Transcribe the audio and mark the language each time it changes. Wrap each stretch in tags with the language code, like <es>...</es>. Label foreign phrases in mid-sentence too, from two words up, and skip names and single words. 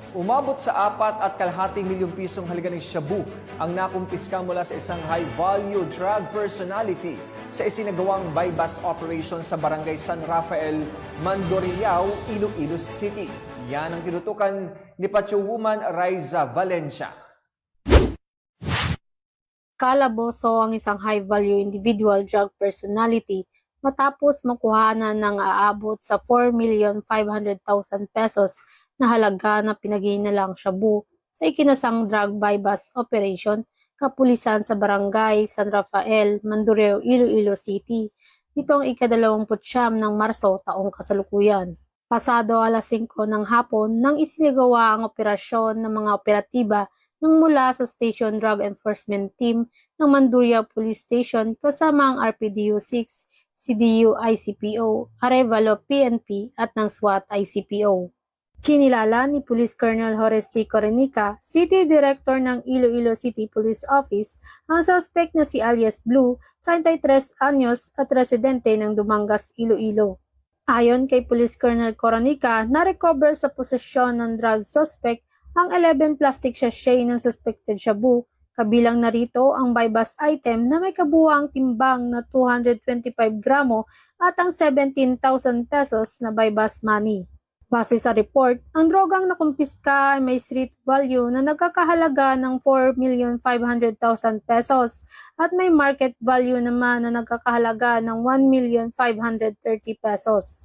<tl>Umabot sa 4.5 milyong pisong halaga ng shabu ang nakumpiska mula sa isang</tl> <en>high-value drug personality</en> <tl>sa isinagawang</tl> <en>bypass operation</en> <tl>sa barangay San Rafael, Mandurriao, Iloilo City. Yan ang tinutukan ni Patrolwoman Raiza Valencia. Kalaboso ang isang</tl> <en>high-value individual drug personality</en> <tl>matapos makuhanan ng aabot sa 4,500,000 pesos na halaga na pinaghihinalang shabu sa ikinasang</tl> <en>drug bypass operation</en> <tl>kapulisan sa barangay San Rafael, Mandurriao, Iloilo City. Nitong ika-29 ng Marso taong kasalukuyan. Pasado alas 5 ng hapon nang isinagawa ang operasyon ng mga operatiba nang mula sa</tl> <en>Station Drug Enforcement Team</en> <tl>ng Mandurriao Police Station kasama ang RPDU 6, CDU ICPO, Arevalo PNP at ng SWAT ICPO. Kinilala ni Police Colonel Horace T. Corenica, City Director ng Iloilo City Police Office, ang suspect na si alias Blue, 33 anyos at residente ng Dumangas, Iloilo. Ayon kay Police Colonel Corenica, na-recover sa posesyon ng drug suspect ang 11</tl> <en>plastic sachet</en> <tl>ng</tl> <en>suspected shabu,</en> <tl>kabilang narito ang</tl> <en>bypass item</en> <tl>na may kabuuang timbang na 225 gramo at ang 17,000 pesos na</tl> <en>bypass money.</en> <tl>Base sa report, ang drogang nakumpiska ay may</tl> <en>street value</en> <tl>na nagkakahalaga ng 4,500,000 pesos at may</tl> <en>market value</en> <tl>naman na nagkakahalaga ng 1,530,000 pesos.</tl>